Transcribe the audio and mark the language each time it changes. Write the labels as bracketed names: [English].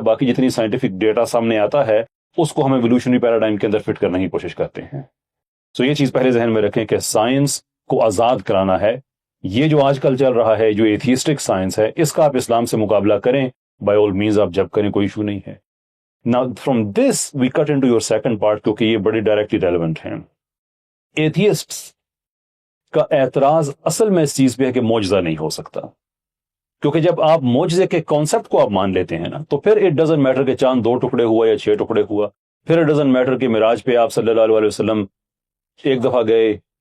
[Urdu] باقی جتنی scientific data سامنے آتا ہے اس کو ہم ایوولوشنری پیراڈائم کے اندر فٹ کرنے کی کوشش کرتے ہیں. سو یہ چیز پہلے ذہن میں رکھیں کہ سائنس کو آزاد کرانا ہے. یہ جو آج کل چل رہا ہے جو ایتھیسٹک سائنس ہے، اس کا آپ اسلام سے مقابلہ کریں، [English] by all means [Urdu] آپ جب کریں، کوئی ایشو نہیں ہے. [English] Now from this we cut into your second part [Urdu] کیونکہ یہ بڑی ڈائریکٹلی ریلیونٹ ہیں. ایتھیسٹس کا اعتراض اصل میں اس چیز پہ ہے کہ معجزہ نہیں ہو سکتا، کیونکہ جب آپ معجزے کے کانسیپٹ کو آپ مان لیتے ہیں نا تو پھر [English] it doesn't matter [Urdu] کہ چاند 2 ٹکڑے ہوا یا 6 ٹکڑے ہوا، پھر اٹ ڈزنٹ میٹر کہ معراج پہ آپ صلی اللہ علیہ وسلم ایک دفعہ گئے.